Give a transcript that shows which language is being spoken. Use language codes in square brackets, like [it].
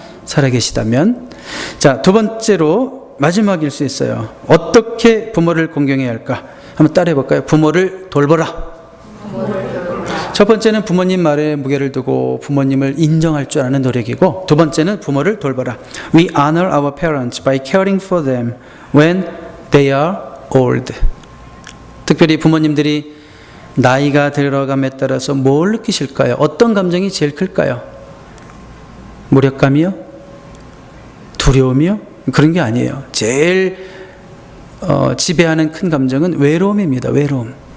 [ko] 살아계시다면. 자, 두 번째로 마지막일 수 있어요. 어떻게 부모를 공경해야 할까? 한번 따라해 볼까요? 부모를 돌보라. 첫 번째는 부모님 말에 무게를 두고 부모님을 인정할 줄 아는 노력이고, 두 번째는 부모를 돌보라. [en] We honor our parents by caring for them when they are old. [ko] 특별히 부모님들이 나이가 들어감에 따라서 뭘 느끼실까요? 어떤 감정이 제일 클까요? 무력감이요? 두려움이요? 그런 게 아니에요. 제일 지배하는 큰 감정은 외로움입니다. 외로움.